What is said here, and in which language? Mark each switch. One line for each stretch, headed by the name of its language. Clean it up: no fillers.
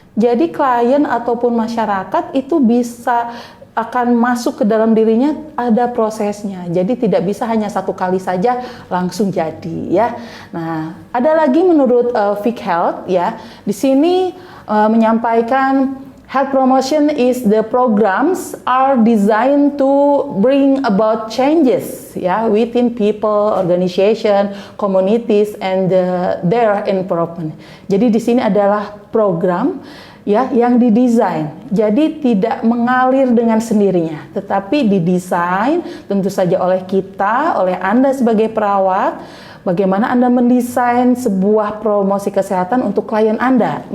Indonesian: Jadi klien ataupun masyarakat itu bisa akan masuk ke dalam dirinya, ada prosesnya. Jadi tidak bisa hanya satu kali saja langsung jadi, ya. Nah, ada lagi menurut Vic Health, ya. Di sini menyampaikan
English: health promotion is the programs are designed to bring about changes, ya, within people, organization, communities, and their improvement.
Indonesian: Jadi di sini adalah program, ya, yang didesain. Jadi tidak mengalir dengan sendirinya, tetapi didesain tentu saja oleh kita, oleh Anda sebagai perawat. Bagaimana Anda mendesain sebuah promosi kesehatan untuk klien Anda.